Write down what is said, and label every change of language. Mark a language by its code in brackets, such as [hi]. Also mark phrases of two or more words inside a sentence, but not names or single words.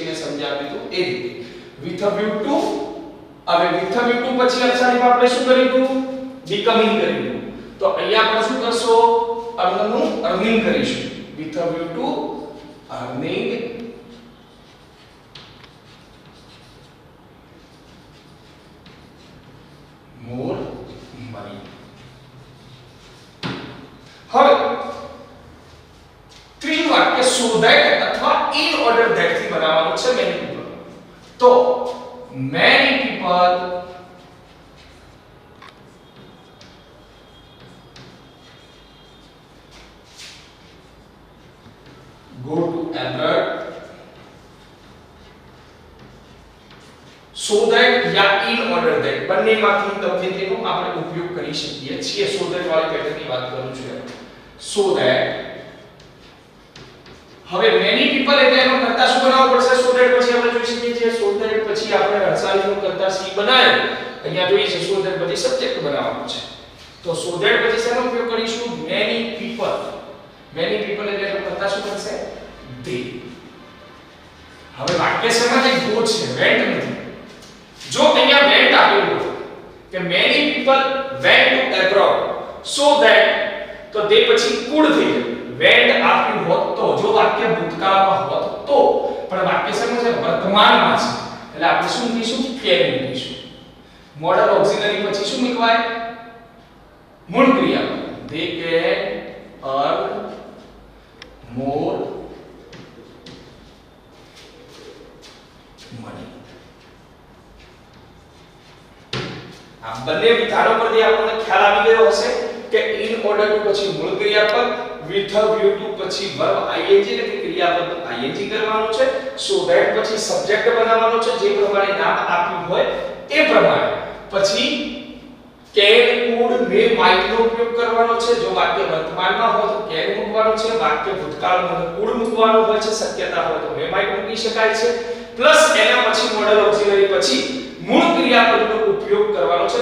[gu] મેં સમજાવી દીધું એ રીતે [en] with a view to. [gu] હવે [en] with a view to [gu] પછી અક્ષરીમાં આપણે શું કરીશું? becoming કરીશું. તો અહીંયા આપણે શું કરશો? earnનું earning કરીશું. [en] with a view to earning more money. [gu] હવે ત્રીજું વાક્ય [en] so that [gu] અથવા [en] in order that [gu] થી બનાવવાનું છે [en] many people. તો many people go to abroad so that या in order that [gu] બંનેમાંથી ગમે તેનો આપણે ઉપયોગ કરી શકીએ છીએ. [en] so that [gu] વાળી પેટર્નની વાત કરું છું. [en] so that [gu] હવે [en] many people [gu] એટલે એનો કરતા શું બનાવવો પડશે? [en] so that [gu] પછી આપણે જોઈ શકીએ છીએ [en] so that [gu] પછી આપણે હસાલીનો કરતા સી બનાવ્યો. અહીંયા જોઈએ છે [en] so that [gu] પછી સબ્જેક્ટ બનાવવાનું છે. તો [en] so that [gu] પછી શેનો ઉપયોગ કરીશું? [en] many people [gu] એટલે એનો કરતા શું બનશે? they. હવે વાક્ય શેમાં છે? go છે, went નથી. જો અહીંયા went આપેલું હોય કે [en] many people went to abroad so that [gu] તો તે પછી could થઈ જાય. went આપ્યું હોત તો, જો વાક્ય ભૂતકાળમાં હોત તો, પણ વાક્ય શેમાં છે? વર્તમાનમાં છે. એટલે આપણે શું કહીશું? can કહીશું. [en] modal auxiliary [gu] પછી શું મૂકવાય? મૂળ ક્રિયા. [en] they can earn more money. [gu] આ બંને વિધાનો પરથી આપણને ખ્યાલ આવી ગયો હશે કે [en] in order to [gu] પછી મૂળ ક્રિયાપદ, [en] with a view to [gu] પછી [en] verb ing [gu] એટલે કે ક્રિયાપદ ing કરવાનું છે, so that પછી સબ્જેક્ટ બનાવવાનો છે જે પ્રમાણે નામ આપ્યું હોય એ પ્રમાણે, પછી [en] can could may might [gu] નો ઉપયોગ કરવાનો છે. જો વાક્ય વર્તમાનમાં હોય તો can મૂકવાનું છે, વાક્ય ભૂતકાળમાં could મૂકવાનું હોય છે, શક્યતા હોય તો [en] may might [gu] મૂકી શકાય છે, પ્લસ એના પછી [en] modal auxiliary [gu] પછી મૂળ ક્રિયાપદનો ઉપયોગ કરવાનો છે.